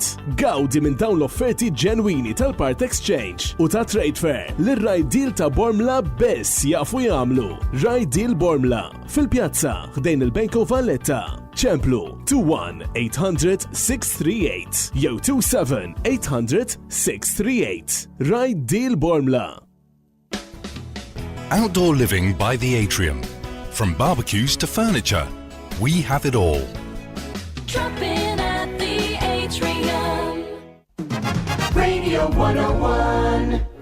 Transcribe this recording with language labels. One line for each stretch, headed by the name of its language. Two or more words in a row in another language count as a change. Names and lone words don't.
Maltese: Gawdi minn dawn l-offerti ġenwini tal-Part Exchange u ta' Trade Fair l-right deal ta' Bormla bes jafu jagħmlu. Right Deal Bormla fil-pjazza ħdejn il-Banko Valletta. ċemplu 21-800-638 jew 27-800-638. Right Deal Bormla.
English: Outdoor living by the Atrium. From barbecues to furniture, we have it all. Drop in at the Atrium. Radio 101.